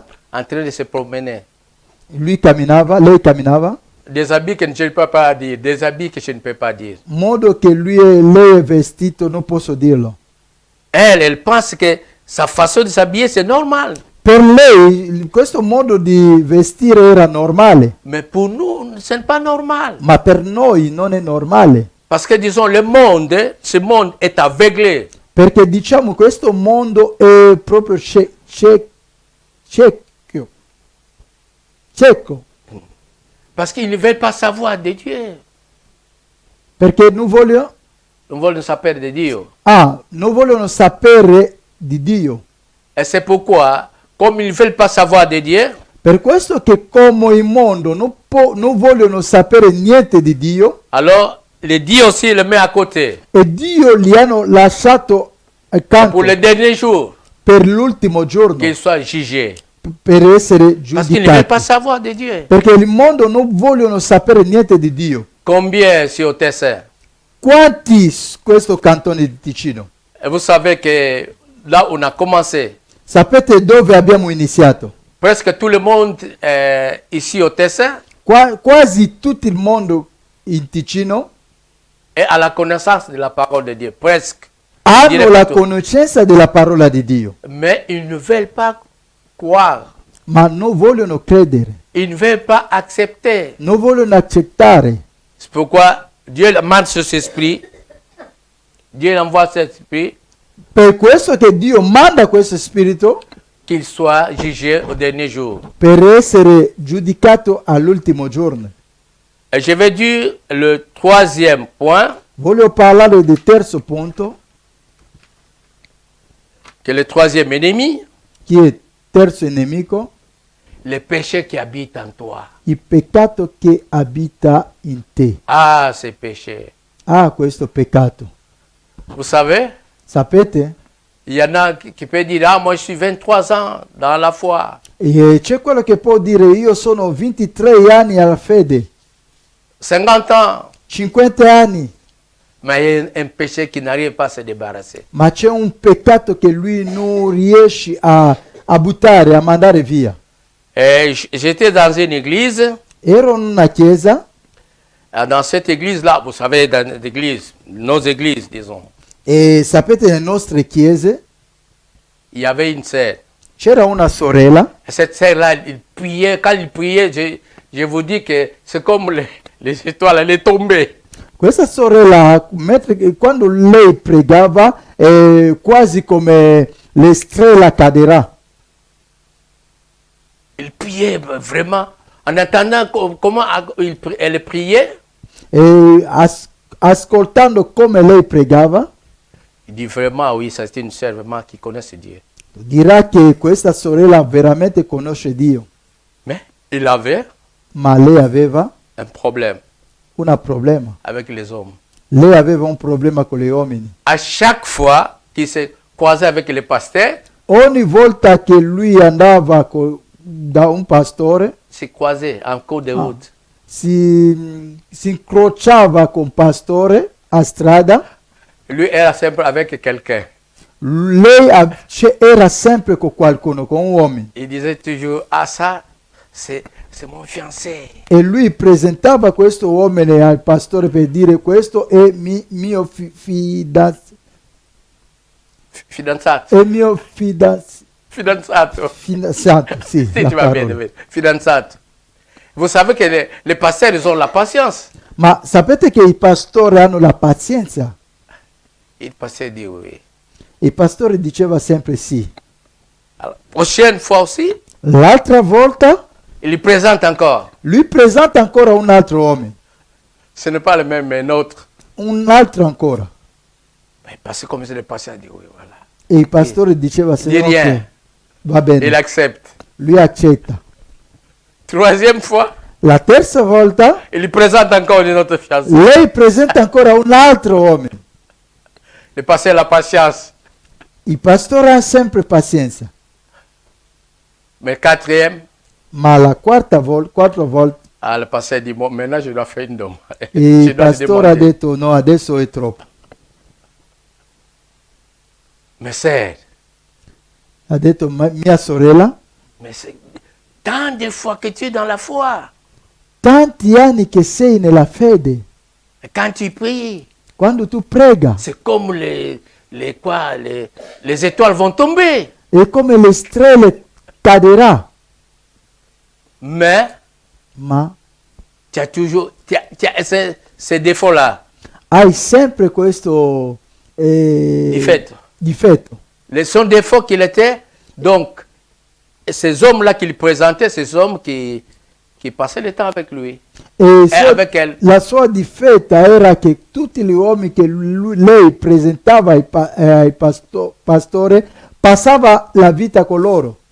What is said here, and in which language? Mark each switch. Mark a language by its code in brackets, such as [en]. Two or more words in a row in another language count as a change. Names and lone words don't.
[fr] en train de se promener. [it] lei camminava, [fr] Des habits que je ne peux pas dire, des habits que je ne peux pas dire. [it] modo che lei è vestito non posso dirlo. [fr] Elle pense que sa façon de s'habiller c'est normal. [it] Per lei questo modo di vestire era normale, [fr] Mais pour nous, ce n'est pas normal. [it] ma per noi non è normale. [fr] Parce que disons, le monde, ce monde est aveuglé. [it] Perché diciamo questo mondo è proprio cieco. [fr] Parce qu'ils ne veulent pas savoir de Dieu. [it] Perché non vogliono, [fr] Ils veulent sapere de Dieu. [it] non vogliono sapere di Dio. [fr] Et c'est pourquoi, comme ils ne veulent pas savoir de Dieu, [it] Per questo che come il mondo non vogliono sapere niente di Dio, [fr] alors le Dieu aussi le met à côté. [it] e Dio li hanno lasciato accanto [fr] Pour le dernier jour, [it] per l'ultimo giorno, [fr] qu'ils soient jugés. [it] per essere [fr] Parce qu'ils ne veulent pas [it] giudicati. [fr] savoir de Dieu. [it] Perché il mondo non vogliono sapere niente di Dio. [fr] Combien sur Tessin? [it] Quanti questo cantone di Ticino? [fr] Et vous savez que là où on a commencé, [it] Sapete dove abbiamo iniziato? [fr] presque tout le monde ici au Tessin [it] Quasi tutto il mondo in Ticino [fr] est à la connaissance de la parole de Dieu. Presque. [it] hanno la tutto. conoscenza della parola di Dio, [fr] Mais ils ne veulent pas croire. [it] ma non vogliono credere, [fr] Ils ne veulent pas accepter. [it] non vogliono accettare. [fr] C'est pourquoi Dieu mande cet esprit. Dieu envoie cet esprit [it] Per questo che Dio manda questo spirito [fr] qu'il soit jugé au dernier jour. [it] per essere giudicato all'ultimo giorno. [fr] Et je vais dire le troisième point, [it] Voglio parlare del terzo punto, [fr] que le troisième ennemi, [it] che è il terzo nemico, [fr] le péché qui habite en toi. [it] il peccato che abita in te. [fr] Ah, ces péchés. [it] Questo peccato. [fr] Vous savez, [it] Sapete? [fr] Il y en a qui peuvent dire, ah, moi je suis 23 ans dans la foi. [it] E c'è quello che può dire io sono 23 anni alla fede, [fr] 50 ans. [it] 50 anni, [fr] Mais il y a un péché qui n'arrive pas à se débarrasser. [it] ma c'è un peccato che lui non riesce a buttare, a mandare via. [fr] Et j'étais dans une église. [it] Ero in una chiesa [fr] Dans cette église-là, vous savez, dans l'église, nos églises, disons, [it] e sapete nelle nostre chiese [fr] il y avait une sœur. [it] c'era una sorella. [fr] Et cette sœur-là, il priait. Quand il priait, je vous dis que c'est comme les étoiles, elle est tombée. [it] Questa sorella, quando lei pregava, è quasi come le stelle cadrà. [fr] Il priait vraiment. En attendant comment elle priait, [it] E ascoltando come lei pregava, [fr] il dit vraiment, oui, c'est une sœur vraiment qui connaît ce Dieu. [it] dirà che questa sorella veramente conosce Dio. [fr] Mais il avait [it] Ma lei aveva [fr] un problème [it] un problema. [fr] avec les hommes. [it] Lei aveva un problema con gli uomini. [fr] À chaque fois qu'il s'est croisé avec les pasteurs, [it] Ogni volta che lui andava da un pastore, [fr] s'est croisé en cours de route. [it] si incrociava con pastore a strada. Lui era sempre [fr] avec quelqu'un. [it] Lei era sempre con qualcuno, con un uomo. Il disait toujours, ah ça, c'est mon fiancé. E lui presentava questo uomo al pastore per dire questo è mio fidanzato. Fidanzato. È mio Fidanzato. fidanzato, sì. [fr] Si tu vas bien, David. Fidanzato. Vous savez que les pasteurs, ils ont la patience. [it] Ma sapete che i pastori hanno la pazienza? [fr] Il pasteur dit oui. [it] Il pastore diceva sempre sì. [fr] Alors, prochaine fois aussi, [it] L'altra volta [fr] il lui présente encore. [it] lui presenta ancora un altro uomo, [fr] Ce n'est pas le même, mais un autre. [it] un altro ancora. [fr] Mais parce que comme c'est le pasteur dit oui, voilà. [it] E il pastore diceva Di sempre [fr] rien. [it] ok, va bene. [fr] Il accepte. [it] Lui accetta. [fr] Troisième fois, [it] La terza volta [fr] il lui présente encore une autre fiancée. [it] lei presenta ancora un altro uomo. [fr] Le pasteur a la patience. [it] Il pastore ha sempre pazienza. [fr] Mais quatrième, [it] Ma la quarta volta [fr] le pasteur dit, bon, maintenant je dois faire une demande. [it] il [fr] Je dois lui [it] pastore ha [fr] demander. [it] detto no, adesso è troppo. [fr] Mais sœur, [it] Ha detto mia sorella, [fr] mais c'est tant de fois que tu es dans la foi. [it] tanti anni che sei nella fede, [fr] Et quand tu pries, [it] quando tu prega [fr] c'est comme les étoiles vont tomber. [it] è come le stelle caderà, [fr] Mais [it] ma [fr] tu as toujours tu as ces défauts-là. [it] hai sempre questo difetto. [fr] Son défaut qu'il était, donc, ces hommes-là qu'il présentait, ces hommes qui passaient le temps avec lui. [it] E [fr] avec elle. [it] la sua difetta era che tutti gli uomini che lei presentava ai pastore passava la vita con loro.